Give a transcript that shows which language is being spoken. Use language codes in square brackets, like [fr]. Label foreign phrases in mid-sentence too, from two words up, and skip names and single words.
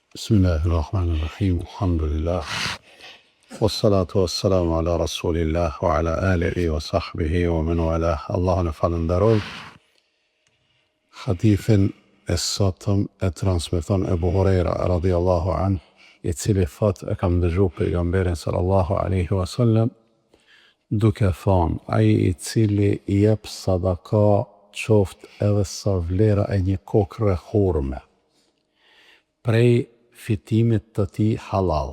[ar] بسم الله الرحمن الرحيم الحمد لله والصلاة والسلام على رسول الله وعلى آله وصحبه ومن والاه. [sq] Allahun e falenderoj. Hadithin e sotëm e transmeton Ebu Hurajra [ar] رضي الله عنه, [sq] i cili thot e kam dëgjuar pejgamberin [ar] صلى الله عليه وسلم [sq] duke thonë: ai i cili i jep sadaka qoftë edhe sa vlera e një kokre hurme, prej fitimit të tij halal.